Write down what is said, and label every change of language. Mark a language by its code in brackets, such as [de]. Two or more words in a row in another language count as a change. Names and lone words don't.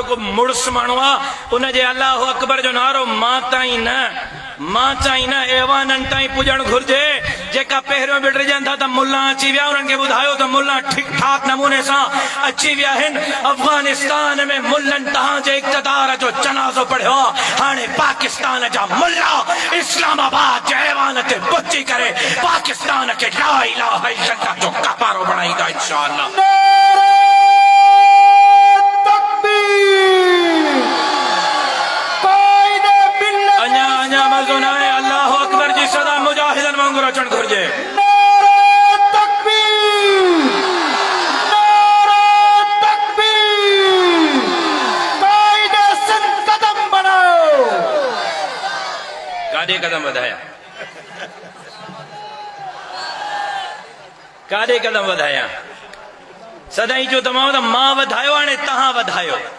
[sd] को मुड़ुस माण्हू आहे उनजे [ar] الله أكبر [sd] जो नारो मां ताईं न ऐवाननि ताईं पुॼणु घुर्जे जेका पहिरियों बि डिॼनि था त मुल्ला अची विया उन्हनि खे ॿुधायो त मुल्ला ठीक ठाक नमूने सां अची विया आहिनि अफगानिस्तान में मुल्लनि तव्हांजे इक़्तिदार जो जनाज़ो पढ़ियो हाणे पाकिस्तान जा मुल्ला इस्लामाबाद जे ऐवान ते पहुची करे पाकिस्तान खे [ar] لا إله إلا الله [sd] जो कपारो बणाईंदा इंशाअल्लाह। अञा मज़ो न आहे [ar] الله أكبر [sd] जी सदा मुजाहिदनि वांगुरु अचणु घुर्जे। काॾे कदम वधाया काॾे कदम वधाया सदाई जो तमामु त मां वधायो हाणे तव्हां वधायो